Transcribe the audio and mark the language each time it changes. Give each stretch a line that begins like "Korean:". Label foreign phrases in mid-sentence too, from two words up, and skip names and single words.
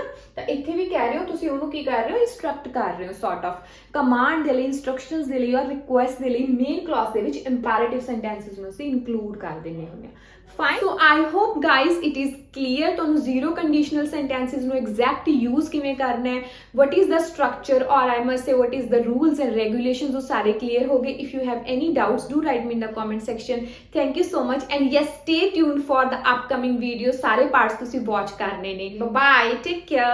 Punjabi: ਤਾਂ ਇੱਥੇ ਵੀ ਕਹਿ ਰਹੇ ਹੋ ਤੁਸੀਂ ਉਹਨੂੰ ਕੀ ਕਰ ਰਹੇ ਹੋ, instruct ਕਰ ਰਹੇ ਹੋ,
English: sort of command
Punjabi: ਦੇ ਲਈ, instructions ਦੇ ਲਈ ਔਰ request ਦੇ ਲਈ
English: main clause
Punjabi: ਦੇ ਵਿੱਚ
English: imperative sentences
Punjabi: ਨੂੰ ਅਸੀਂ include ਕਰ ਦਿੰਦੇ ਹੁੰਦੇ ਹਾਂ। fine।
English: so I hope guys it is clear ਤੁਹਾਨੂੰ zero conditional sentences ਨੂੰ exact use
Punjabi: ਕਿਵੇਂ ਕਰਨਾ ਹੈ,
English: what is the structure, or I must say what is the rules and regulations,
Punjabi: ਉਹ ਸਾਰੇ clear ਹੋ ਗਏ।
English: if you have any doubts do write me in the comment section। thank you so much and yes, stay tuned for the upcoming videos,
Punjabi: ਸਾਰੇ parts ਤੁਸੀਂ watch ਕਰਨੇ ਨੇ।
English: bye bye, take care।